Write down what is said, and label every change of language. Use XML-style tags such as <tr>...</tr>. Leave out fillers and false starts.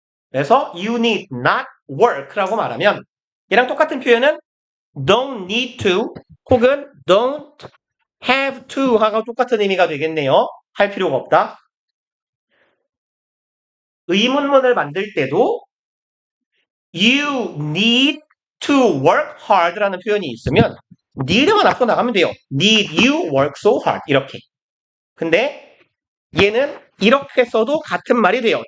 <ko>그래서</ko> <en>you need not work</en> <ko>라고 말하면 얘랑 똑같은 표현은 don't need to 혹은 don't have to 하고 똑같은 의미가 되겠네요. 할 필요가 없다. 의문문을 만들 때도</ko> <en>you need to work hard</en> <ko>라는 표현이 있으면 need만 앞으로 나가면 돼요.</ko> <en>need you work so hard</en> <ko>이렇게. 근데 얘는 이렇게 써도 같은 말이 돼요.</ko>